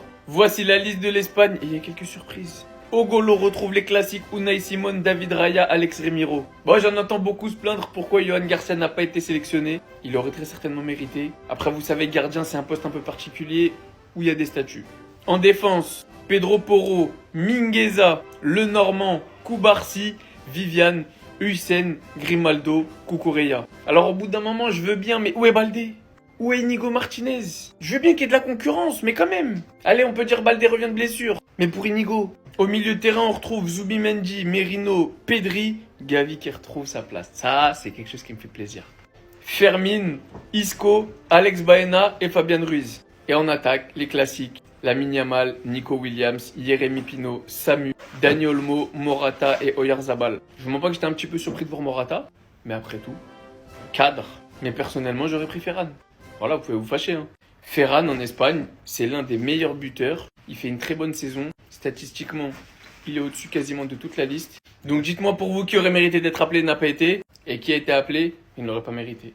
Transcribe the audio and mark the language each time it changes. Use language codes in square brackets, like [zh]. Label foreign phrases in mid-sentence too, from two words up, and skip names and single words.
[fr] Voici la liste de l'Espagne et il y a quelques surprises. Au goal, on retrouve les classiques Unai Simon, David Raya, Alex Remiro. Bon, j'en entends beaucoup se plaindre pourquoi Johan Garcia n'a pas été sélectionné. Il aurait très certainement mérité. Après, vous savez, gardien, c'est un poste un peu particulier où il y a des statuts. En défense, Pedro Porro, Mingueza, Lenormand, Cubarsí, Vivian, Higuaín, Grimaldo, Cucurella. Alors au bout d'un moment, je veux bien, mais où est Baldé? Où est Inigo Martinez? Je veux bien qu'il y ait de la concurrence, mais quand même. Allez, on peut dire Baldé revient de blessure. Mais pour Inigo. Au milieu de terrain, on retrouve Zubimendi, Merino, Pedri, Gavi qui retrouve sa place. Ça, c'est quelque chose qui me fait plaisir. Fermin, Isco, Alex Baena et Fabian Ruiz. Et en attaque, les classiques. Lamine Yamal, Nico Williams, Jérémy Pino, Samu, Dani Olmo, Morata et Oyarzabal. Je vous mens pas que j'étais un petit peu surpris de voir Morata, mais après tout, cadre. Mais personnellement, j'aurais pris Ferran. Voilà, vous pouvez vous fâcher. Ferran en Espagne, c'est l'un des meilleurs buteurs. Il fait une très bonne saison. Statistiquement, il est au-dessus quasiment de toute la liste. Donc dites-moi pour vous qui aurait mérité d'être appelé n'a pas été, et qui a été appelé, il ne l'aurait pas mérité.